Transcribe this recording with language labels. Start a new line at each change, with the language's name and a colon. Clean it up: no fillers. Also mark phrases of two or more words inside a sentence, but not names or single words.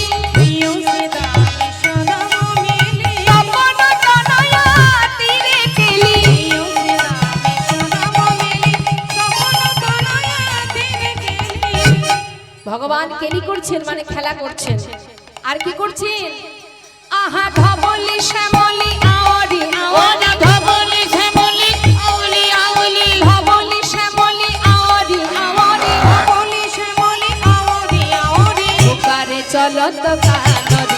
Bangla: প্রিয় শ্রীদাম সুদাম মেলি, তপন তনয়া তীরে কেলি। প্রিয় শ্রীদাম সুদাম মেলি, তপন তনয়া তীরে কেলি। ভগবান কেলি করছেন মানে খেলা করছেন। আর কি করছেন?
Braj: आहा धवली श्यामली आओरी आओरी, धवली श्यामली आउली आउली, धवली श्यामली आओरी आओरी, धवली श्यामली आउली आउली, पुकारे चलत कान